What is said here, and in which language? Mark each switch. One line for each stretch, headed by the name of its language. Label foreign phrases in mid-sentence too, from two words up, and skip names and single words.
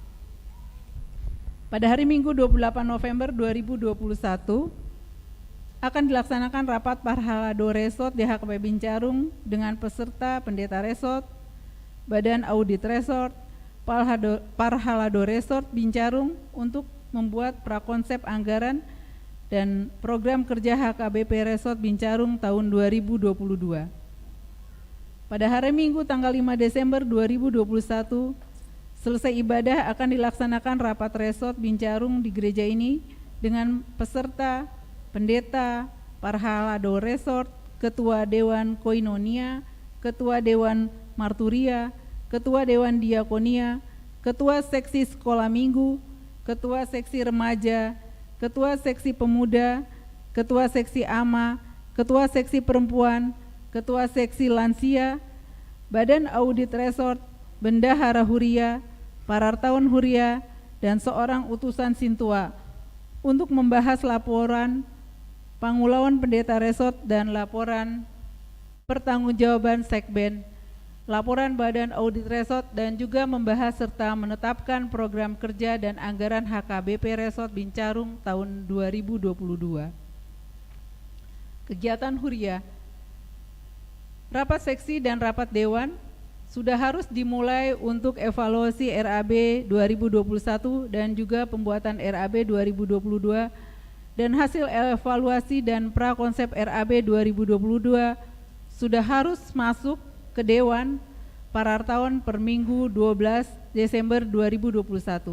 Indonesian: Pada hari Minggu 28 November 2021 akan dilaksanakan rapat Parhalado Resort di HKB Bincarung dengan peserta Pendeta Resort, Badan Audit Resort, Parhalado Resort Bincarung untuk membuat prakonsep anggaran dan program kerja HKBP Resort Bincarung tahun 2022. Pada hari Minggu tanggal 5 Desember 2021, selesai ibadah akan dilaksanakan rapat Resort Bincarung di gereja ini dengan peserta, pendeta, Parhalado Resort, Ketua Dewan Koinonia, Ketua Dewan Marturia, Ketua Dewan Diakonia, Ketua Seksi Sekolah Minggu, Ketua Seksi Remaja, Ketua Seksi Pemuda, Ketua Seksi AMA, Ketua Seksi Perempuan, Ketua Seksi Lansia, Badan Audit Resort, Bendahara Huria, Parartawan Huria, dan seorang utusan Sintua untuk membahas laporan Pangulauan Pendeta Resort dan laporan pertanggungjawaban Sekben, laporan Badan Audit Resort, dan juga membahas serta menetapkan program kerja dan anggaran HKBP Resort Bincarung tahun 2022. Kegiatan Huria. Rapat seksi dan rapat dewan sudah harus dimulai untuk evaluasi RAB 2021 dan juga pembuatan RAB 2022, dan hasil evaluasi dan prakonsep RAB 2022 sudah harus masuk ke Dewan Parartawan per Minggu 12 Desember 2021.